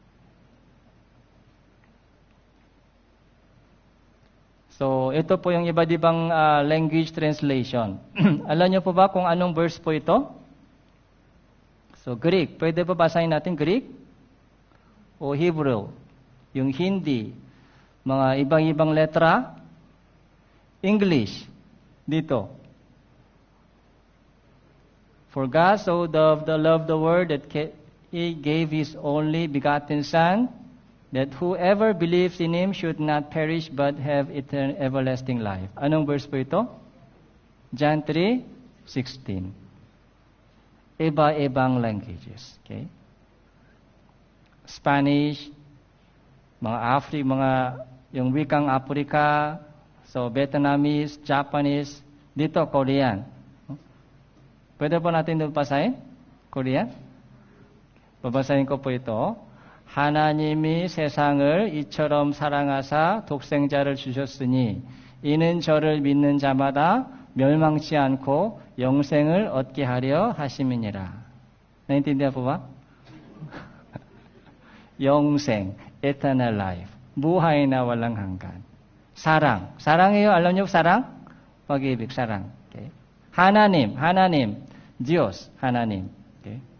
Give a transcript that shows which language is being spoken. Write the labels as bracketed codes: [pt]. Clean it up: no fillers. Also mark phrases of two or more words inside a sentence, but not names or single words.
[tl] So, ito po yung iba't ibang [en] language translation. [tl] Alam niyo po ba kung anong verse po ito? So, Greek. Pwede pa basahin natin Greek? O Hebrew? Yung Hindi? Mga ibang-ibang letra? English? Dito. [en] For God so loved the world that He gave His only begotten Son, that whoever believes in Him should not perish but have eternal everlasting life. [tl] Anong verse po ito? John 3:16. Iba-ibang languages. Okay? Spanish, yung wikang Africa, so, Vietnamese, Japanese, dito, Korean. Pwede po natin doon basahin? Korean? Babasahin ko po ito. [ko] 하나님이 세상을 이처럼 사랑하사 독생자를 주셨으니 이는 저를 믿는 자마다 멸망치 않고 영생을 얻게 하려 하심이니라. [tl] 나인tindihan po ba? 영생, [en] eternal life. [tl] Buhay na walang hanggan. Sarang. Sarang이요. Alam niyo sarang? Pag-ibig, sarang. Okay. [ko] 하나님. Diyos, 하나님. Okay.